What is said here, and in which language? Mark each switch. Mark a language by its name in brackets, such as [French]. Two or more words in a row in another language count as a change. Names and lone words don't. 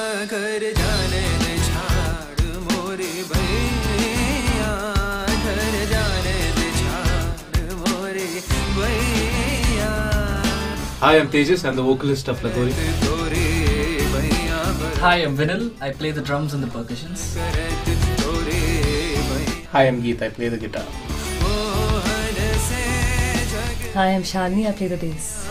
[Hindi] घर जाने दे झाड़ मोरे भैया घर जाने दे झाड़ मोरे भैया. [English] Hi, I'm Tejas. I'm the vocalist of Lagori. Hi, I'm Vinil. I play the drums and the percussions. Hi, I'm Geet. I play the guitar. Hi, I'm Shalini. I play the bass.